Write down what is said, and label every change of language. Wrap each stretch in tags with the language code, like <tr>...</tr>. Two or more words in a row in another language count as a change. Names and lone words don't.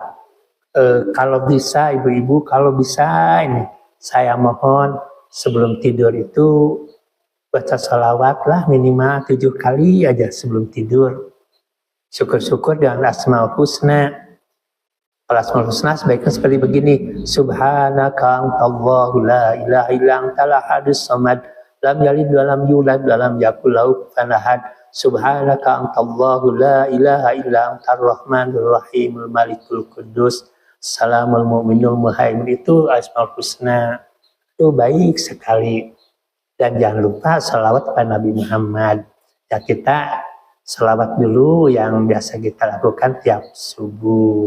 <id>Kalau bisa ibu-ibu, kalau bisa ini saya mohon sebelum tidur itu baca sholawat lah minimal 7 kali aja sebelum tidur. Syukur-syukur dengan Asmaul Husna. Kalau Asmaul Husna sebaiknya seperti begini.</id> <ar>سبحانك أنت الله لا إله إلا أنت الأحد الصمد لم يلد ولم يولد ولم يكن له كفوا أحد. سبحانك أنت الله لا إله إلا أنت الرحمن الرحيم الملك القدوس السلام المؤمن المهيمن.</ar> <id>Itu Asmaul Husna. Itu baik sekali. Dan jangan lupa salawat kepada Nabi Muhammad. Ya kita salawat dulu yang biasa kita lakukan tiap subuh.</id>